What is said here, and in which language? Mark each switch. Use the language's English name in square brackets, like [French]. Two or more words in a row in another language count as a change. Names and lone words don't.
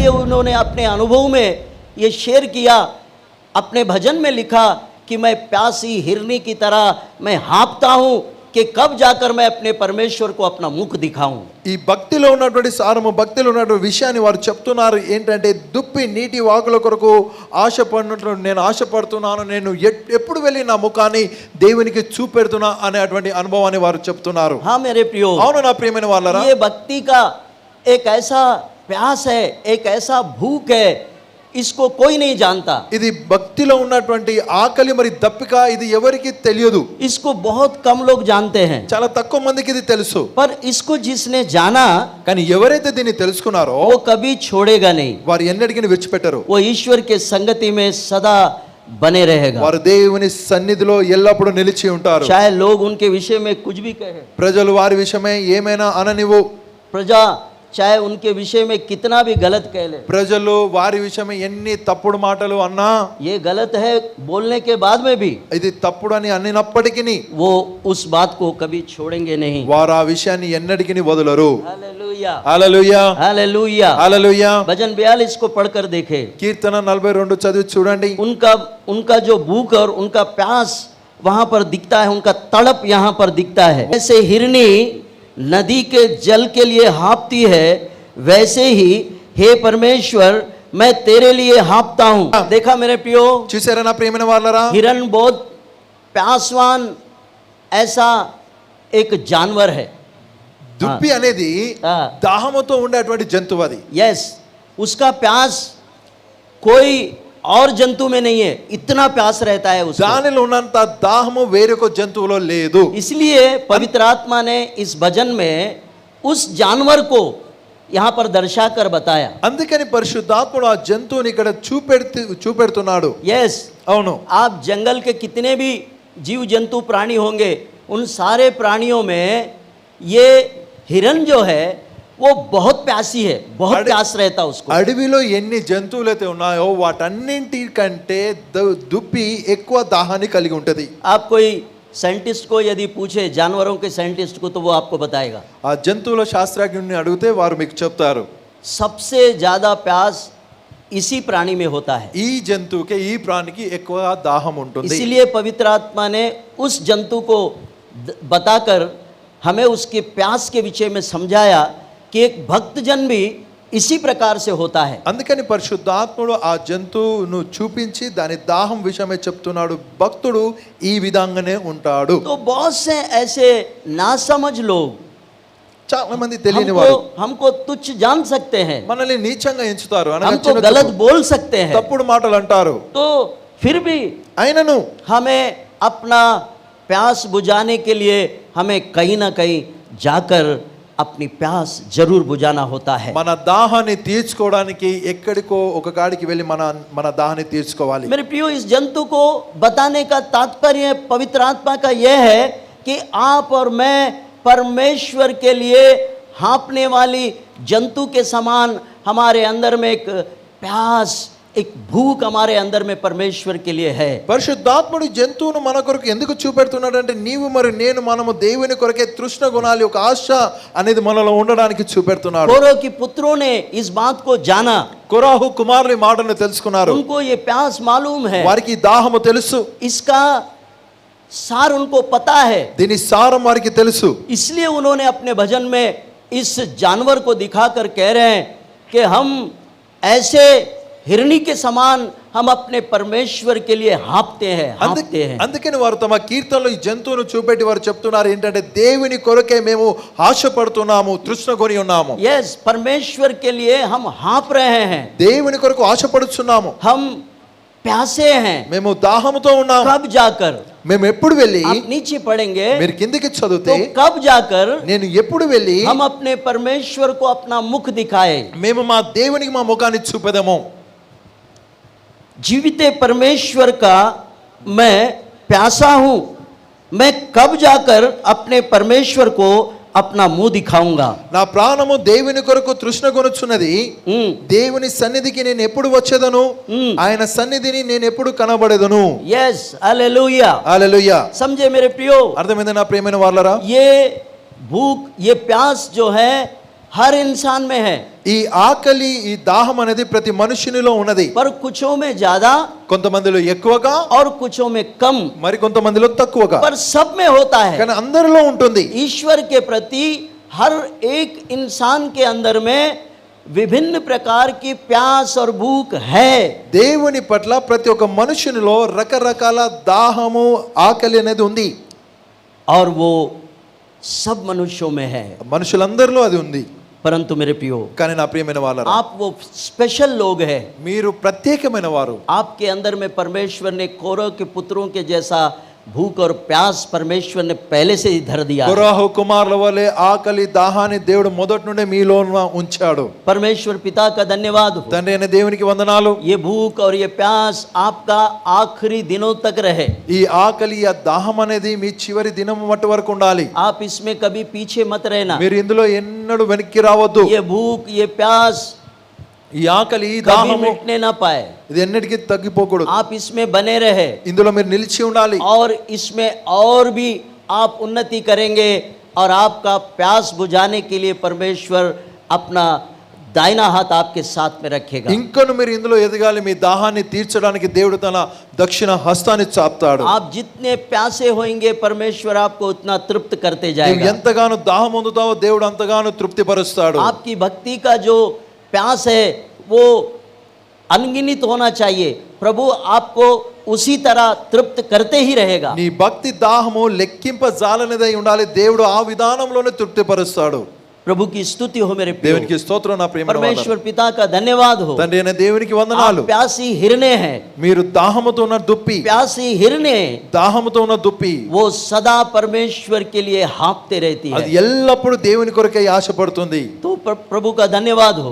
[Hindi] उन्होंने अपने अनुभव में ये शेयर किया, अपने भजन में लिखा कि मैं प्यासी हिरनी की तरह मैं हाँफता हूँ कि कब जाकर मैं अपने परमेश्वर को अपना मुख दिखाऊं। [Telugu] ఈ భక్తిలో ఉన్నటువంటి సారము, భక్తిలో ఉన్నటువంటి విషయాన్ని వారు చెప్తున్నారు. ఏంటంటే దుప్పి నీటి వాగుల కొరకు ఆశపడినట్లు నేను ఆశపడుతున్నాను, నేను ఎప్పుడు వెళ్ళి నా ముఖాన్ని దేవునికి చూపెడుతున్నా అనేటువంటి అనుభవాన్ని వారు చెప్తున్నారు. [Hindi] हाँ मेरे प्रियो, [Telugu] అవును నా ప్రియమైన వాళ్ళరా, [Hindi] ये भक्ति का एक ऐसा प्यास है, एक ऐसा भूख है, इसको कोई नहीं जानता. [Telugu] ఇది భక్తిలో ఉన్నటువంటి ఆకలి మరి దప్పిక, ఇది ఎవరికి తెలియదు. [Hindi] इसको बहुत कम लोग जानते हैं, [Telugu] చాలా తక్కువ మందికి ఇది తెలుసు. [Hindi] पर इसको जिसने जाना [Telugu] కానీ ఎవరైతే దీన్ని తెలుసుకున్నారో [Hindi] वो कभी छोड़ेगा नहीं. [Telugu] వారు ఎన్నటికీ విడిచిపెట్టరు. [Hindi] वो ईश्वर के संगति में सदा बने रहेगा. [Telugu] వారు దేవుని సన్నిధిలో ఎల్లప్పుడూ నిలిచి ఉంటారు. [Hindi] चाहे लोग उनके विषय में कुछ भी कहे, [Telugu] ప్రజలు వారి విషయమై ఏమైనా అననివ్వు, [Hindi] प्रजा चाहे उनके विषय में कितना भी गलत कह ले, [Telugu] ప్రజలు వారి విషయమై ఎన్ని తప్పుడు మాటలు అన్నా, [Hindi] ये गलत है बोलने के बाद में भी [Telugu] ఇది తప్పుడు అని అన్నప్పటికీ [Hindi] वो उस बात को कभी छोड़ेंगे नहीं. [Telugu] వారు ఆ విషయాన్ని ఎన్నటికీ వదలరు. [Hindi] हालेलुया, [Telugu] హల్లెలూయా, [Hindi] हालेलुया. [Telugu] హల్లెలూయా. [Hindi] भजन 42 को पढ़कर देखे, [Telugu] కీర్తన 42 చదివి చూడండి. [Hindi] उनका जो भूख और उनका प्यास वहां पर दिखता है, उनका तड़प यहाँ पर दिखता है. ऐसे हिरनी नदी के जल के लिए हाँफती है, वैसे ही हे परमेश्वर मैं तेरे लिए हाँफता हूँ. देखा मेरे प्रियो, [Telugu] చూసారా నా ప్రియమైన వాళ్ళరా, [Hindi] हिरन बहुत प्यासवान ऐसा एक जानवर है. [Telugu] దుప్పి అనేది [Hindi] हाँ, [Telugu] దాహముతో ఉండేటువంటి జంతువు. అది [Hindi] यस, उसका प्यास कोई और जंतु में नहीं है, इतना प्यास रहता है उसको. [Telugu] దానిలో ఉన్నంత దాహము వేరొక జంతువులో లేదు. [Hindi] इसलिए पवित्र आत्मा ने इस भजन में उस जानवर को यहाँ पर दर्शाकर बताया. [Telugu] అందుకని పరిశుద్ధాత్ముడు ఆ జంతువుని ఇక్కడ చూపెడుతున్నాడు. [Hindi] यस, [Telugu] అవును, [Hindi] आप जंगल के कितने भी जीव जंतु प्राणी होंगे, उन सारे प्राणियों में ये हिरन जो है वो बहुत प्यासी है, बहुत प्यास रहता उसको. [Telugu] అడవిలో ఎన్ని జంతువులైతే ఉన్నాయో వాటన్నింటికంటే దుప్పి ఎక్కువ దాహాన్ని కలిగి ఉంటది. [Hindi] आप कोई साइंटिस्ट को यदि पूछे, जानवरों के साइंटिस्ट को, तो वो आपको बताएगा [Telugu] ఆ జంతువుల శాస్త్రజ్ఞుని అడిగితే వారు మీకు చెప్తారు [Hindi] सबसे ज्यादा प्यास इसी प्राणी में होता है. [Telugu] ఈ జంతువుకి, ఈ ప్రాణికి ఎక్కువ దాహం ఉంటుంది. [Hindi] इसीलिए पवित्र आत्मा ने उस जंतु को बताकर हमें उसके प्यास के विषय में समझाया कि एक भक्तजन भी इसी प्रकार से होता है. [Telugu] అందుకని పరిశుద్ధాత్ముడు ఆ జంతువును చూపించి దాని దాహం విషయమే చెప్తున్నాడు. భక్తుడు ఈ విధంగానే ఉంటాడు. [Hindi] तो बहुत से ऐसे नासमझ लोग [Telugu] చాలా మంది తెలియని వారు [Hindi] हमको तुच्छ जान सकते हैं, [Telugu] మనల్ని నీచంగా ఎంచుతారు, అనగా [Hindi] हमको [Telugu] చిన్న [Hindi] गलत [Telugu] చూపు, [Hindi] बोल सकते हैं, [Telugu] తప్పుడు మాటలు అంటారు. [Hindi] तो फिर भी [Telugu] అయినను [Hindi] हमें अपना प्यास बुझाने के लिए हमें कहीं ना कहीं जाकर अपनी प्यास जरूर बुझाना होता है. [Telugu] మన దాహాన్ని తీర్చుకోవడానికి ఎక్కడికో ఒక కాడికి వెళ్ళి మన దాహాన్ని తీర్చుకోవాలి. [Hindi] मेरे प्रियो, इस जंतु को बताने का तात्पर्य पवित्र आत्मा का यह है कि आप और मैं परमेश्वर के लिए हाँफने वाली जंतु के समान हमारे अंदर में एक प्यास, एक भूख हमारे अंदर में परमेश्वर के लिए है. [Telugu] పరిశుద్ధాత్ముడు జంతువును మన కొరకు ఎందుకు చూపెడుతున్నాడు అంటే నీవు మరి నేను మనము దేవుని కొరకే తృష్ణ గుణాలు, ఒక ఆశ అనేది మనలో ఉండడానికి చూపెడుతున్నాడు. [Hindi] कोरह की पुत्रों ने इस बात को जाना, [Telugu] కొరాహు కుమారుని మాటను తెలుసుకున్నారు. [Hindi] उनको ये प्यास मालूम है, [Telugu] వారికి దాహము తెలుసు, [Hindi] इसका सार उनको पता है. [Telugu] దీని సారం వారికి తెలుసు. [Hindi] इसलिए उन्होंने अपने भजन में इस जानवर को दिखाकर कह रहे हैं कि हम ऐसे हिरनी के समान हम अपने परमेश्वर के लिए हाँफते हैं. [Telugu] అందుకని వారు తమ కీర్తనలో ఈ జంతువును చూపెట్టి వారు చెప్తున్నారు ఏంటంటే దేవుని కొరకే మేము ఆశపడుతున్నాము, తృష్ణ కొని ఉన్నాము. [Hindi] यस, परमेश्वर के लिए हम हाँफ रहे हैं, [Telugu] దేవుని కొరకు ఆశపడుతున్నాము, [Hindi] हम प्यासे हैं. [Telugu] మేము దాహముతో ఉన్నాము. [Hindi] कब जाकर, [Telugu] మేము ఎప్పుడు వెళ్ళి, [Hindi] आप नीचे पढ़ेंगे, [Telugu] మీరు కిందికి [Hindi] तो [Telugu] చదివితే [Hindi] कब जाकर [Telugu] నేను ఎప్పుడు వెళ్ళి [Hindi] हम अपने परमेश्वर को अपना मुख दिखाए. [Telugu] మేము మా దేవునికి మా ముఖాన్ని చూపెదము. [Hindi] जीवित परमेश्वर का मैं प्यासा हूं, मैं कब जाकर अपने परमेश्वर को अपना मुंह दिखाऊंगा. [Telugu] నా ప్రాణము దేవుని కొరకు తృష్ణ కొనుచున్నది. దేవుని సన్నిధికి నేను ఎప్పుడు వచ్చేదను, ఆయన సన్నిధిని నేను ఎప్పుడు కనబడేదను. [Hindi] यस, हालेलुया, [Telugu] హల్లెలూయా. [Hindi] समझे मेरे प्रियो. [Telugu] అర్థమైంది నా ప్రియమైన వాళ్ళరా? [Hindi] ये भूख, ये प्यास जो है, हर इंसान में है, [Telugu] ఈ ఆకలి ఈ దాహం అనేది ప్రతి మనుషునిలో ఉన్నది. [Hindi] पर कुछों में ज्यादा [Telugu] కొంతమందిలో ఎక్కువగా, [Hindi] और कुछों में कम, [Telugu] మరి కొంతమందిలో తక్కువగా, [Hindi] पर सब में होता है. [Telugu] కానీ అందరిలో ఉంటుంది. [Hindi] ईश्वर के प्रति हर एक इंसान के अंदर में विभिन्न प्रकार की प्यास और भूख है. [Telugu] దేవుని పట్ల ప్రతి ఒక్క మనుషునిలో రకరకాల దాహము ఆకలి అనేది ఉంది. [Hindi] और वो सब मनुष्यों में है. [Telugu] మనుషులందరిలో అది ఉంది. [Hindi] परंतु मेरे प्रियो, [Telugu] కానీ నా ప్రియమైన వాళ్ళారా, [Hindi] आप वो स्पेशल लोग हैं. [Telugu] మీరు ప్రత్యేకమైన వారు. [Hindi] आपके अंदर में परमेश्वर ने कौरव के पुत्रों के जैसा भूख और प्यास परमेश्वर ने पहले से ही धर दिया. [Telugu] కొరాహు కుమారుల వలె ఆకలి దాహాన్ని దేవుడు మొదటి నుండి మీలో ఉంచాడు. [Hindi] परमेश्वर पिता का धन्यवाद हो. [Telugu] తండ్రి అయిన దేవునికి వందనాలు. [Hindi] ये भूख और ये प्यास आपका आखिरी दिनों तक रहे. [Telugu] ఈ ఆకలి ఆ దాహం అనేది మీ చివరి దినం మట్టి వరకు ఉండాలి. [Hindi] आप इसमें कभी पीछे मत रहना. [Telugu] మీరు ఇందులో ఎన్నడూ వెనక్కి రావద్దు. [Hindi] ये भूख ये प्यास [Telugu] ఈ ఆకలి ఈ [Hindi] कभी [Telugu] దాహము [Hindi] मिटने ना पाए. [Telugu] ఇది ఎన్నటికీ తగ్గిపోకూడదు. [Hindi] आप इसमें बने रहे [Telugu] ఇందులో మీరు నిలిచి ఉండాలి. [Hindi] और इसमें और भी आप उन्नति करेंगे और आपका प्यास बुझाने के लिए परमेश्वर अपना दाहिना हाथ आपके साथ में रखेगा. [Telugu] ఇంకను మీరు ఇందులో ఎదగాలి. మీ దాహాన్ని తీర్చడానికి దేవుడు తన దక్షిణ హస్తాన్ని చాపుతాడు. [Hindi] आप जितने प्यासे होंगे परमेश्वर आपको उतना तृप्त करते [Telugu] నువ్వు [Hindi] जाएगा. [Telugu] ఎంతగానో దాహం పొందుతావో దేవుడు అంతగానో తృప్తిపరుస్తాడు. [Hindi] आपकी भक्ति का जो प्यास है वो अनगिनत होना चाहिए. प्रभु आपको उसी तरह तृप्त करते ही रहेगा. [Telugu] నీ భక్తి దాహము లెక్కింప జాలనిదై ఉండాలి. దేవుడు ఆ విధానంలోనే తృప్తిపరుస్తాడు. [Hindi] प्रभु की स्तुति हो मेरे प्रियो. [Telugu] దేవునికి స్తోత్రం నా ప్రియమైన [Hindi] परमेश्वर पिता का धन्यवाद हो. [Telugu] తండ్రి అయిన దేవునికి [Hindi] आप [Telugu] వందనాలు. [Hindi] प्यासी हिरने हैं. [Telugu] మీరు దాహముతో ఉన్న దుప్పి, [Hindi] प्यासी हिरने [Telugu] దాహముతో ఉన్న దుప్పి [Hindi] वो सदा परमेश्वर के लिए हाँफते रहती [Telugu] అది [Hindi] है. [Telugu] ఎల్లప్పుడూ దేవుని కొరకై ఆశపడుతుంది. [Hindi] तो प्रभु का धन्यवाद हो.